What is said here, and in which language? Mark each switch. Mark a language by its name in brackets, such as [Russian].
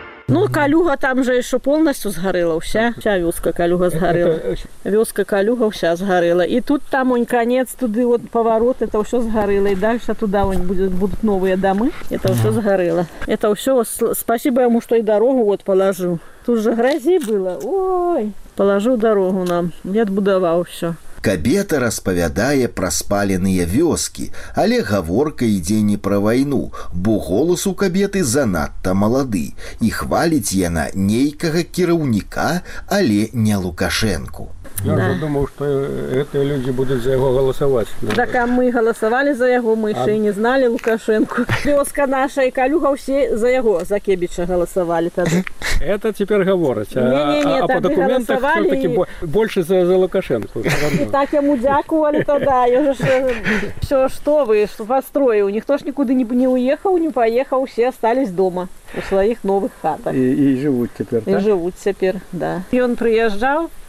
[Russian] Ну, Калюга там же еще полностью сгорела вся. Вся вёска Калюга сгорела. Вёска Калюга вся сгорела. И тут там он конец, туда вот поворот, это все сгорело. И дальше туда вон, будут новые домы. Это все сгорело. Это все, спасибо ему, что и дорогу вот положил. Тут же грязи было. Ой, положил дорогу нам. Я отбудовал все. [Belarusian] Кабета распавядае пра спаленыя вёскі, але гаворка ідзе не пра вайну, бо голас у кабеты занадта малады, і хваліць яна нейкага кіраўніка, але не Лукашэнку. Я ўжо думаў, што гэтыя людзі будуць за яго галасаваць. Так, а мы галасавалі за яго, мы яшчэ не зналі Лукашэнку. Вёска наша і Калюга ўсе за яго, за Кебіча галасавалі тады. [Russian] Это теперь говорится. Не, а по документах все-таки больше за Лукашенко. И так ему дякували тогда. Все, что вы, что построил. Никто ж никуда не уехал, не поехал. Все остались дома у своих новых хатах. И живут теперь, так? И живут теперь, да. И он приезжал.